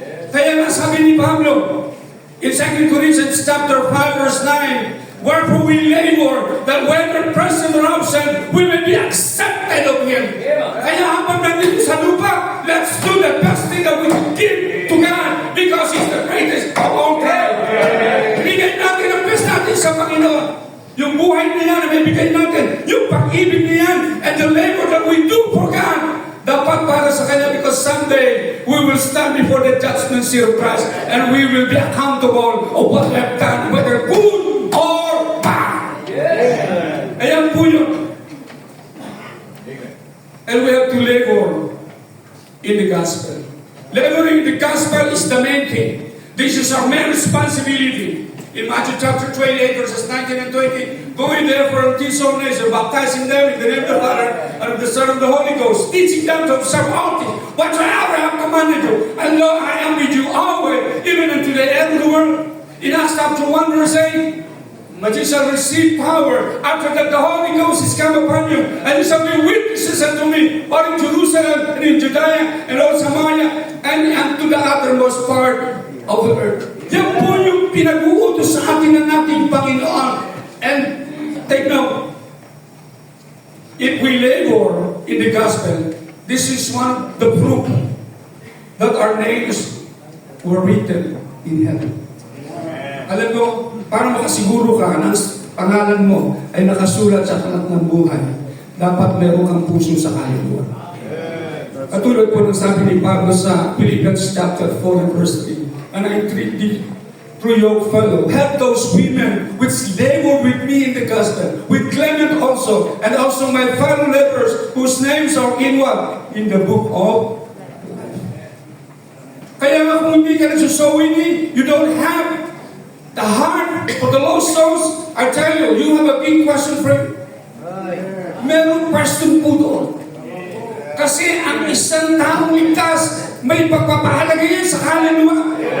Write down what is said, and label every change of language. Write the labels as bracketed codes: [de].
[tl] Kaya nga sabi ni Pablo, [en] in 2 Corinthians chapter 5 verse 9, wherefore we labor, that whether present or absent, we may be accepted of Him. [tl] Kaya habang nandito sa lupa, [en] let's do the best thing that we can give to God, because He's the greatest of all time. [tl] Ibigay natin ang best natin sa Panginoon. Yung buhay niya na may bigay natin, yung pag-ibig niya, [en] and the labor that we do for God, dapat para sa Kanya, because someday we will stand before the judgment seat of Christ and we will be accountable of what we have done, whether good or bad. [tl] Ayan po yun. [en] And we have to labor in the gospel. Laboring in the gospel is the main thing. This is our main responsibility. In Matthew chapter 28, verses 19 and 20, going therefore and teach all nations, baptizing them in the name of the Father and of the Son and of the Holy Ghost, teaching them to observe all things whatsoever I have commanded you. And lo, I am with you always, even unto the end of the world. In Acts chapter 1, verse 8, but you shall receive power after that the Holy Ghost is come upon you, and you shall be witnesses unto me, both in Jerusalem and in Judea and all Samaria, and unto the uttermost part of the earth. [tl] Yan po yung pinag-uutos sa atin ng ating Panginoon. [en] And take note, if we labor in the gospel, this is one of the proof that our names were written in heaven. [tl] Alam mo, para makasiguro ka na pangalan mo ay nakasulat sa aklat ng buhay, dapat meron kang puso sa kaluluwa. Katulad po ng sabi ni Pablo sa [en] Philippians chapter 4 and verse 3, and I entreat thee, through your fellow, help those women which labor with me in the gospel, with Clement also, and also my fellow laborers, whose names are in what? In the book of life. [tl] Kaya nga kung hindi ka nagsusowing, [en] you don't have the heart for the lost souls, I tell you, you have a big question for you. [tl] Meron question po doon. Kasi ang isang taong ligtas, may pagpapahalaga yan sa kaluluwa.